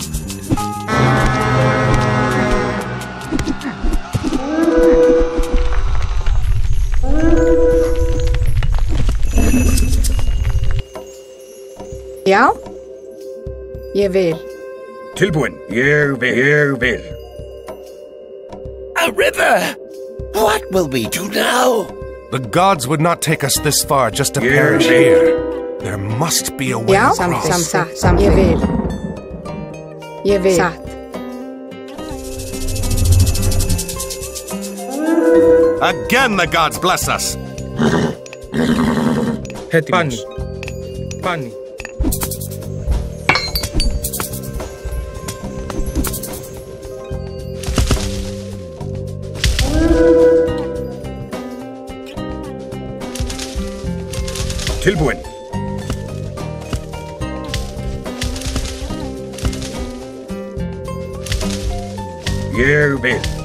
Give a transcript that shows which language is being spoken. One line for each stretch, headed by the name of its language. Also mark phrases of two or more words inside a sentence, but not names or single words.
Icelandic: Já. Ég vil. Tilbúin. Ég vil.
English: A river! What will we do now? The gods would not take us this far just to perish here. There must be a way
Icelandic: Já.
English: across.
Icelandic: Ég vil. Ég vil. Satt.
English: Again the gods bless us.
Greek: Έτοιμος. Πάνι.
Icelandic: Tilbúin. Ég vil.